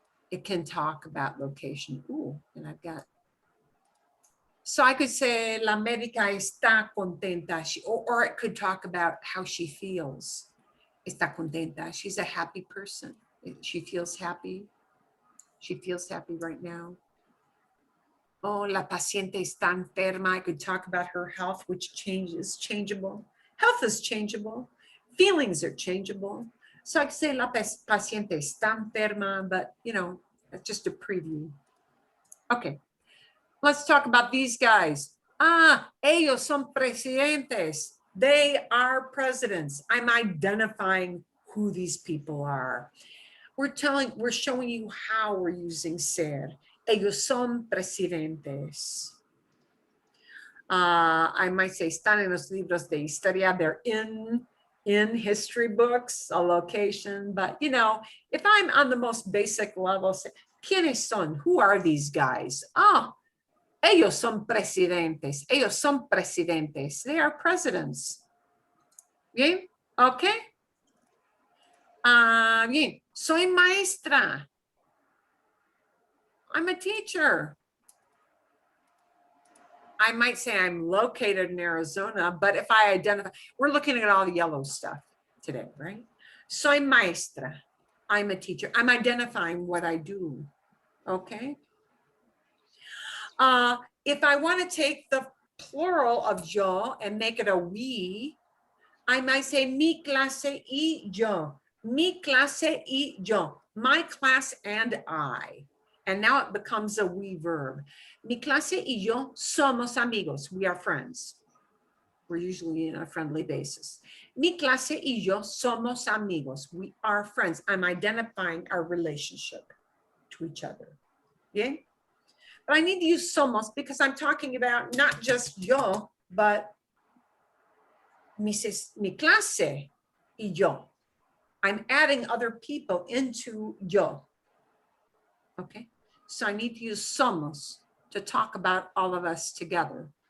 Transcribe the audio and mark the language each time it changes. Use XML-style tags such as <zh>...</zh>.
<en>It can talk about location. Ooh, and I've got. So I could say</en> <es>la médica está contenta.</es> <en>Or it could talk about how she feels.</en> <es>Está contenta.</es> <en>She's a happy person. She feels happy. She feels happy right now.</en> <es>Oh, la paciente está enferma.</es> <en>I could talk about her health, which is changeable. Health is changeable. Feelings are changeable. So I could say</en> <es>la paciente está enferma,</es> <en>but you know, that's just a preview. Okay, let's talk about these guys. Ah,</en> <es>ellos son presidentes.</es> <en>They are presidents. I'm identifying who these people are. We're showing you how we're using ser.</en> <es>Ellos son presidentes.</es> <en>I might say</en> <es>están en los libros de historia.</es> <en>They're in history books, a location. But, you know, if I'm on the most basic level, say,</en> <es>¿quiénes son?</es> <en>Who are these guys? Oh,</en> <es>ellos son presidentes. Ellos son presidentes.</es> <en>They are presidents.</en> <es>Bien,</es> <en>okay.</en> <es>Bien, soy maestra.</es> <en>I'm a teacher. I might say I'm located in Arizona, but if I identify, we're looking at all the yellow stuff today, right?</en> <es>Soy maestra.</es> <en>I'm a teacher. I'm identifying what I do, okay? If I want to take the plural of yo and make it a we, I might say</en> <es>mi clase y yo. Mi clase y yo.</es> <en>My class and I. And now it becomes a we verb.</en> <es>Mi clase y yo somos amigos.</es> <en>We are friends. We're usually in a friendly basis.</en> <es>Mi clase y yo somos amigos.</es> <en>We are friends. I'm identifying our relationship to each other. Yeah? But I need to use somos because I'm talking about not just yo, but</en> <es>mi clase y yo.</es> <en>I'm adding other people into yo. Okay, so I need to use somos to talk about all of us together.</en>